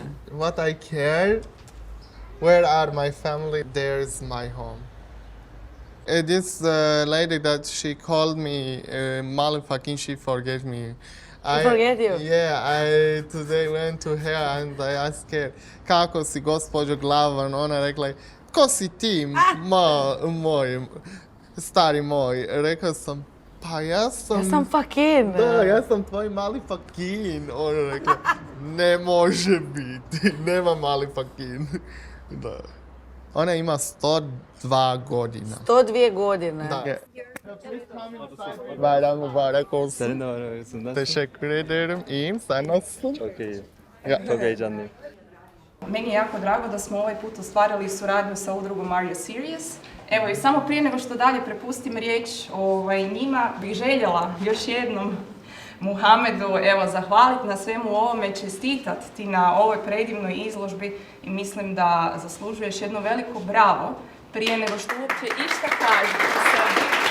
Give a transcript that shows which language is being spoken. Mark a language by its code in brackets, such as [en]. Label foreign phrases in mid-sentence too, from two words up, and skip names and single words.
[en] What I care, where are my family, there's my home. This lady that she called me, Mali fucking, she forget me. She forget you? Yeah, I today went to her and I asked her, [hr] kako si gospođo Glavan? Ona rekla, ko si ti, moj, stari moj? Rekao sam, pa ja sam... Ja sam fucking. Da, ja sam tvoj mali fucking. Ona rekla, ne može biti, nema mali fucking. Da. Ona ima 102 godina. 102 godine. Da. [tr] Bayram mübarek olsun. Senin de var arasında. Teşekkür ederim. İyiyim. Sen nasılsın? Çok iyi. Çok heyecanlıyım. [hr] Meni je jako drago da smo ovaj put ostvarili suradnju sa udrugom Are You Serious? Evo i samo prije nego što dalje prepustim riječ njima, bih željela još jednom Muhamedu zahvaliti na svemu ovome, čestitati ti na ovoj predivnoj izložbi i mislim da zaslužuješ jedno veliko bravo prije nego što uopće išta kažeš o sebi.